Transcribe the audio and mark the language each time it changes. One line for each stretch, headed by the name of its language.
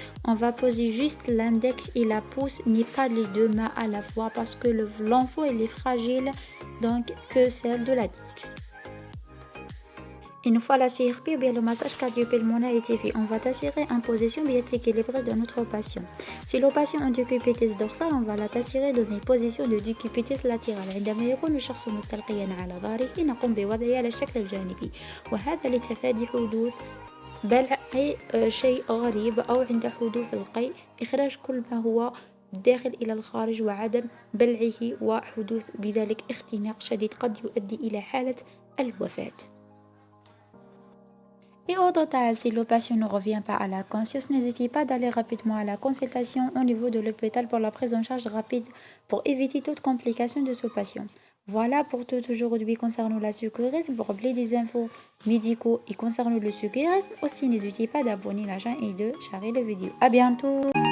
French: On va poser juste l'index et la pouce, ni pas les deux mains à la fois parce que l'enfant il est fragile donc que celle de l'adulte. Une fois la CRP ou bien le massage cardio-pulmonaire est fait, on va t'assurer en position bien équilibrée de notre patient. Si le patient a une décubitus dorsale, on va la t'assurer dans une position de décubitus latérale.
Arabic: عندما يكون الشخص مستلقيا على ظهره نقوم بوضعه على الشكل الجانبي, وهذا لتفادي حدوث بلع أي شيء غريب أو عند حدوث القيء, إخراج كل ما هو داخل إلى الخارج وعدم بلعه وحدوث بذلك اختناق شديد قد يؤدي إلى حالة الوفاة.
French: Et au total, si le patient ne revient pas à la conscience, n'hésitez pas d'aller rapidement à la consultation au niveau de l'hôpital pour la prise en charge rapide pour éviter toute complication de ce patient. Voilà pour tout aujourd'hui concernant la secourisme. Pour plus des infos médicaux et concernant le secourisme, aussi n'hésitez pas d'abonner la chaîne et de sharer la vidéo. À bientôt!